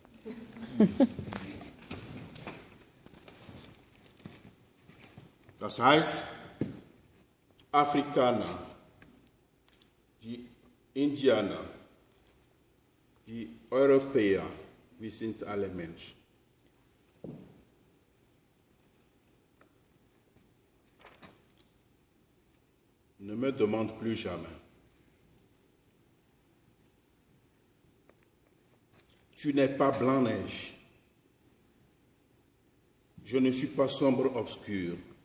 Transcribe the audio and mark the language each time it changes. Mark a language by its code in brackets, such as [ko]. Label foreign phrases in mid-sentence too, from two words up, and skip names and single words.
[de] Das heißt, Afrikaner, die Indianer, die Europäer, wir sind alle Menschen. [fr] Ne me demande plus jamais. Tu n'es pas blanc-neige. Je ne suis pas sombre-obscur.